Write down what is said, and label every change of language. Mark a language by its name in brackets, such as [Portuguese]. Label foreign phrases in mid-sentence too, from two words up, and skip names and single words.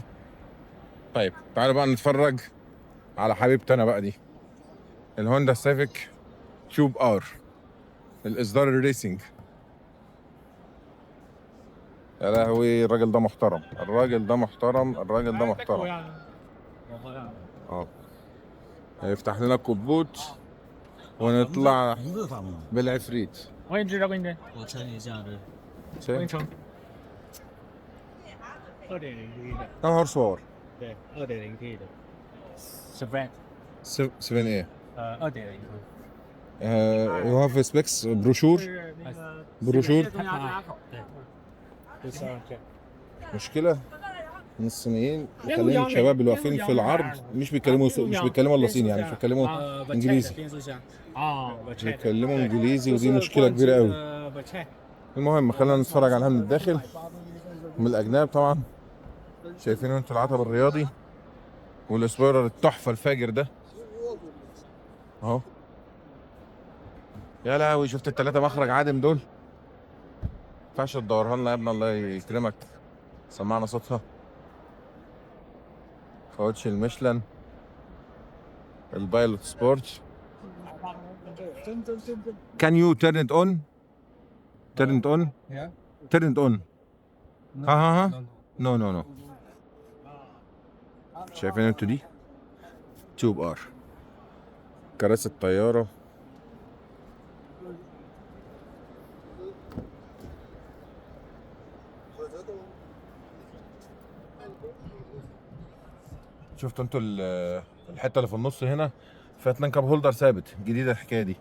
[Arabic] طيب تعالوا بقى نتفرج على حبيبتنا بقى دي، الهوندا سيفيك تيوب ار، الإصدار الريسنج. يا لهوي الراجل ده محترم، الراجل ده محترم، الراجل ده محترم. اه هيفتح لنا الكبوت ونطلع بالعفريت. [Chinese] 我给你支招，给你支。我称一下这，我给你称。2.0T 的， [Arabic] يا نهار صور. [Chinese] 对，2.0T 的 ，Sprint， [Arabic] 7 ايه [Chinese] 2.0T。 [English] you have specs brochure [Chinese] 是那个 [Arabic] بروشور [Chinese] 它拉口，对，就是这样。 [Arabic] مشكلة ان الصينيين خلين الشباب اللي واقفين في العرض مش بيتكلموا الا صيني، يعني مش بيتكلموا انجليزي، [Chinese] 变速箱。哦， [Arabic] بيتكلموا انجليزي، ودي مشكلة كبيرة قوي. المهم خلينا نتفرج عليها من الداخل ومن الاجناب. طبعا شايفين انتوا العتب الرياضي والسبويلر التحفة الفاجر ده اهو. يا لهوي شفت التلاتة مخرج عادم دول؟ مينفعش تدورها لنا يا ابني الله يكرمك. سمعنا صوتها. كاوتش الميشلان البايلوت سبورت. [English] Can you turn it on? Turn it on? Yeah. Turn it on. ها no no no. [Arabic] شايفين انتوا دي؟ تيوب ار، كراسي الطيارة. شفتوا انتوا الحتة اللي في النص هنا فيها 2 [English] cup holder [Arabic] ثابت، جديدة الحكاية دي.